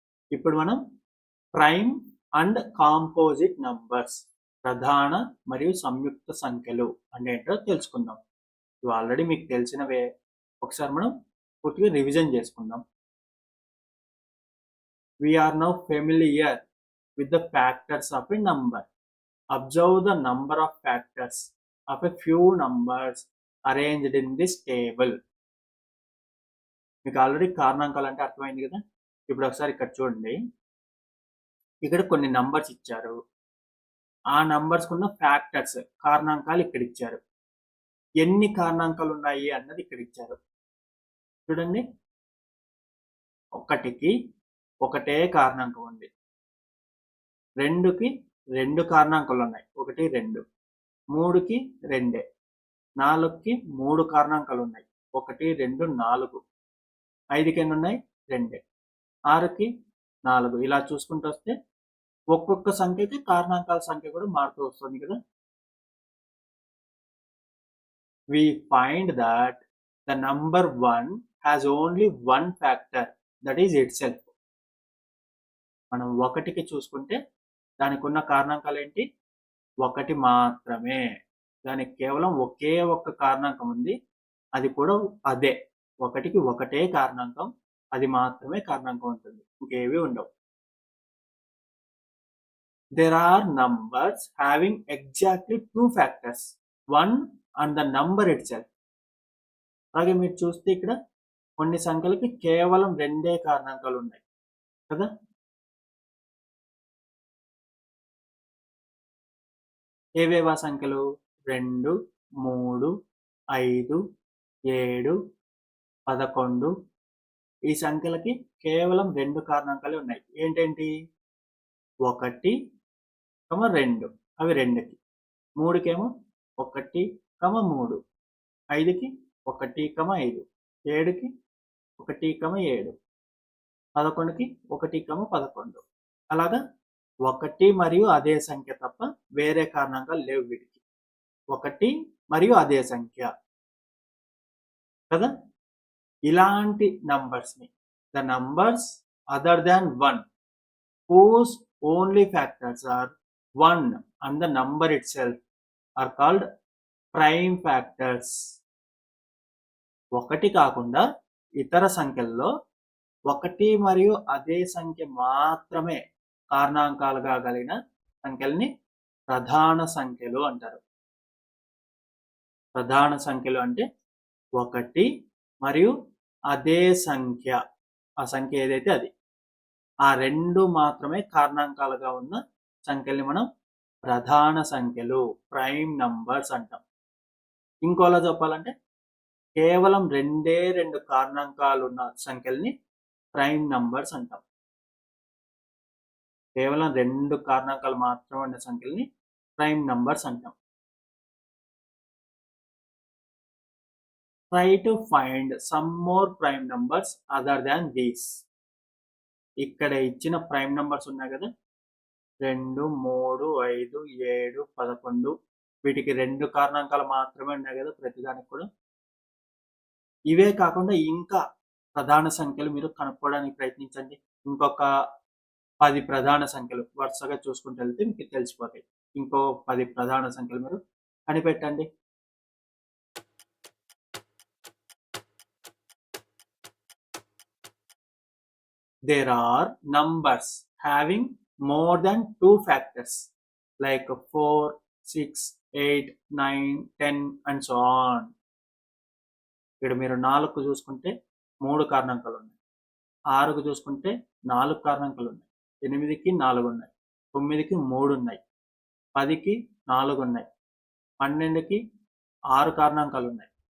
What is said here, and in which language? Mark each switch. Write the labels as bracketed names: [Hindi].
[Telugu] ఇప్పుడు మనం prime and composite numbers, ప్రధాన మరియు సంయుక్త సంఖ్యలు అంటే ఏంటో తెలుసుకుందాం. ఇవి ఆల్రెడీ మీకు తెలిసినవే, ఒకసారి మనం పూర్తిగా రివిజన్ చేసుకుందాం. [English] We are now familiar with the factors of a number. Observe the number of factors of a few numbers arranged in this table. [Telugu] మీకు ఆల్రెడీ కారణాంకాలు అంటే అర్థమైంది కదా. ఇప్పుడు ఒకసారి ఇక్కడ చూడండి, ఇక్కడ కొన్ని నంబర్స్ ఇచ్చారు, ఆ నంబర్స్ కున్న ఫ్యాక్టర్స్ కారణాంకాలు ఇక్కడ ఇచ్చారు. ఎన్ని కారణాంకాలు ఉన్నాయి అన్నది ఇక్కడ ఇచ్చారు. చూడండి, 1కి ఒకటే కారణాంకం ఉంది, 2కి 2 కారణాంకాలు ఉన్నాయి, 1 2, 3కి 2, 4కి 3 కారణాంకాలు ఉన్నాయి, 1 2 4, 5కి ఎన్ని ఉన్నాయి, 2, 6కి 4. ఇలా చూసుకుంటూ వస్తే ఒక్కొక్క సంఖ్యకి కారణాంకాల సంఖ్య కూడా మారుతూ వస్తుంది కదా. [English] We find that the number 1 has only one factor, that is itself. [Telugu] మనం 1కి చూసుకుంటే దానికి ఉన్న కారణాంకాలు ఏంటి, 1 మాత్రమే. దానికి కేవలం ఒకే ఒక్క కారణాంకం ఉంది, అది కూడా అదే. 1కి ఒకటే కారణాంకం, అది మాత్రమే కారణాంకం ఉంటుంది, ఇంకేవి ఉండవు. [English] There are numbers having exactly 2 factors, 1 and the number itself. [Telugu] అలాగే మీరు చూస్తే ఇక్కడ కొన్ని సంఖ్యలకి కేవలం 2 కారణాంకాలు ఉన్నాయి కదా. ఏవేవా సంఖ్యలు, 2 3 5 7 11. ఈ సంఖ్యలకి కేవలం 2 కారణాంకాలే ఉన్నాయి. ఏంటేంటి, 1 2, అవి 2కి, 3కేమో 1 3, 5కి 1 5, 7కి 1 7, 11కి 1 11. అలాగా 1 మరియు అదే సంఖ్య తప్ప వేరే కారణాంకాలు లేవు వీటికి. 1 మరియు అదే సంఖ్య కదా. ఇలాంటి నంబర్స్ని, [English] The numbers other than 1 whose only factors are 1 and the number itself are called prime factors. [Telugu] 1 కాకుండా ఇతర సంఖ్యల్లో 1 మరియు అదే సంఖ్య మాత్రమే కారణాంకాలుగా కలిగిన సంఖ్యల్ని ప్రధాన సంఖ్యలు అంటారు. ప్రధాన సంఖ్యలు అంటే 1 మరియు అదే సంఖ్య, ఆ సంఖ్య ఏదైతే అది, ఆ 2 మాత్రమే కారణాంకాలుగా ఉన్న సంఖ్యల్ని మనం ప్రధాన సంఖ్యలు, ప్రైమ్ నంబర్స్ అంటాం. ఇంకోలా చెప్పాలంటే కేవలం 2 కారణాంకాలు ఉన్న సంఖ్యల్ని ప్రైమ్ నంబర్స్ అంటాం. కేవలం 2 కారణాంకాలు మాత్రమే ఉన్న సంఖ్యల్ని ప్రైమ్ నంబర్స్ అంటాం. [English] Try to find some more prime numbers other than these. [Telugu] ఇక్కడ ఇచ్చిన ప్రైమ్ నంబర్స్ ఉన్నాయి కదా, 2 3 5 7 11. వీటికి 2 కారణాంకాలు మాత్రమే ఉన్నాయి కదా ప్రతిదానికి కూడా. ఇవే కాకుండా ఇంకా ప్రధాన సంఖ్యలు మీరు కనుక్కోవడానికి ప్రయత్నించండి. ఇంకొక 10 ప్రధాన సంఖ్యలు వరుసగా చూసుకుంటూ వెళ్తే మీకు తెలిసిపోతాయి. ఇంకో 10 ప్రధాన సంఖ్యలు మీరు కనిపెట్టండి. [English] There are numbers having more than 2 factors like 4, 6, 8, 9, 10 and so on. [Telugu] ఇక్కడ మీరు 4కు చూసుకుంటే 3 కారణాంకాలు ఉన్నాయి, 6కు చూసుకుంటే 4 కారణాంకాలు ఉన్నాయి, 8కి 4 ఉన్నాయి, 9కి 3 ఉన్నాయి, 10కి 4 ఉన్నాయి, 12కి 6 కారణాంకాలు ఉన్నాయి.